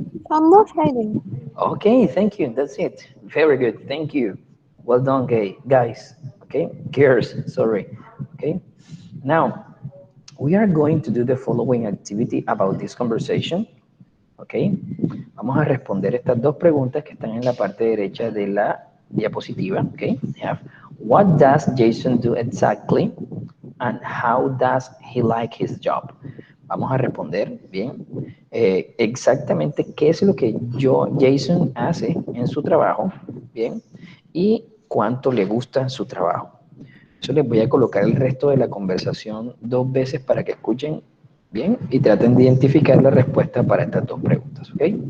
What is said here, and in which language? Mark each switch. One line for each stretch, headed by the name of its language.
English: I'm not hiding. Okay, thank you. That's it. Very good. Thank you. Well done, guys. Okay, girls, sorry. Okay, now we are going to do the following activity about this conversation.
Spanish: Okay, vamos a responder estas dos preguntas que están en la parte derecha de la diapositiva.
English: Okay, we have what does Jason do exactly and how does he like his job?
Spanish: Vamos a responder, bien, exactamente qué es lo que Jason hace en su trabajo, bien, y cuánto le gusta su trabajo. Eso les voy a colocar el resto de la conversación 2 veces para que escuchen bien y traten de identificar la respuesta para estas 2 preguntas, ¿ok?